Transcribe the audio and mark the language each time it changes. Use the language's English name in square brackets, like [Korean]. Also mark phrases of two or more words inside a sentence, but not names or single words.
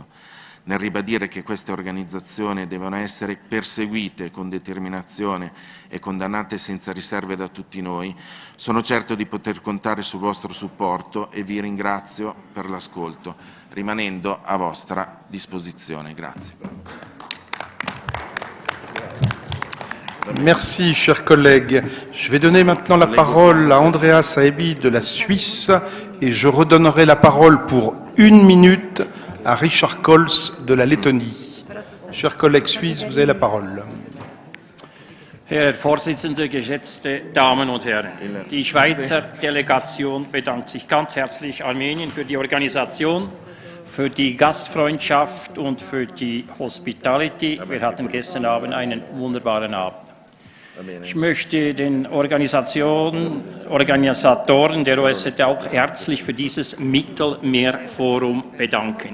[Italian] Nel ribadire che queste organizzazioni devono essere perseguite con determinazione e condannate senza riserve da tutti noi, sono certo di poter contare sul vostro supporto e vi ringrazio per l'ascolto, rimanendo a vostra disposizione. Grazie. [French] Merci, chers collègues. Je vais donner maintenant la parole à Andreas Saebi de la Suisse et je redonnerai la parole pour 1 minute à Richard Coles de la Lettonie. Chers collègues suisses, vous avez la parole. [German] Herr Vorsitzender, geschätzte Damen und Herren! Die Schweizer Delegation bedankt sich ganz herzlich Armenien für die Organisation, für die Gastfreundschaft und für die Hospitality. Wir hatten gestern Abend einen wunderbaren Abend. Ich möchte den Organisatoren der OSZE auch herzlich für dieses Mittelmeerforum bedanken.